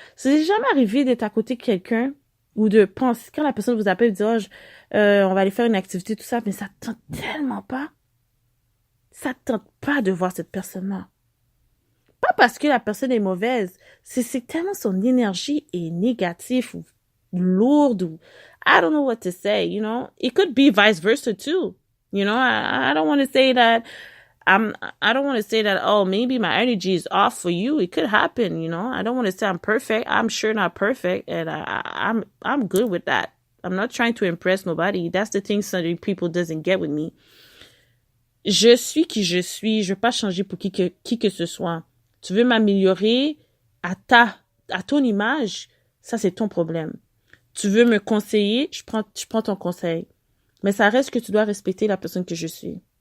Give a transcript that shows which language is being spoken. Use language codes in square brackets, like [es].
[fr] C'est jamais arrivé d'être à côté de quelqu'un ou de penser, quand la personne vous appelle et dit oh, on va aller faire une activité, tout ça, mais ça ne tente tellement pas. Ça ne tente pas de voir cette personne-là. Pas parce que la personne est mauvaise, c'est tellement son énergie est négative ou lourde ou [en] I don't know what to say, you know. It could be vice versa too. You know, I don't want to say that I don't want to say that oh maybe my energy is off for you. It could happen, you know. I don't want to say I'm perfect. I'm sure not perfect and I'm good with that. I'm not trying to impress nobody. That's the thing some people doesn't get with me. [fr] Je suis qui je suis, je veux pas changer pour qui que ce soit. Tu veux m'améliorer à ton image, ça c'est ton problème. Tu veux me conseiller, je prends ton conseil. Mais ça reste que tu dois respecter la personne que je suis.